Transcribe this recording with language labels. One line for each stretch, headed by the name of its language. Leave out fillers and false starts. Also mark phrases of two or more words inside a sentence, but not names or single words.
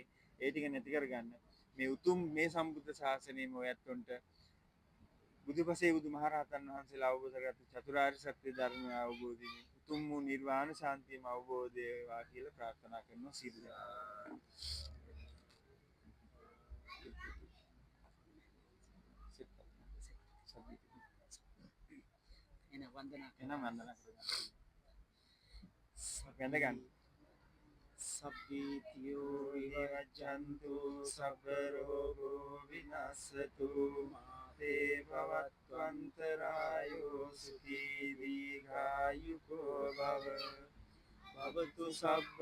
Sinhala: ඒ ටික නැති කරගන්න මේ උතුම් මේ සම්බුද්ධ ශාසනයේම ඔයත්ොන්ට බුදුපසේ බුදුමහරහතන් වහන්සේලා අවබෝධ කරගත්ත චතුරාර්ය සත්‍ය ධර්මය අවබෝධයෙන් උතුම් වූ නිර්වාණ ශාන්තියම අවබෝධ වේවා කියලා ප්‍රාර්ථනා කරනවා සියලු දෙනා. එන වන්දනා එනම් වන්දනා කරගන්න. වැඳ ගන්න.
Pali: සබ්බීතියෝ විවජ්ජන්තු සබ්බ රෝගෝ විනස්සතු මාතේ භවත්වන්තරායෝ සුඛී දීඝායුකෝ භව භවතු සබ්බ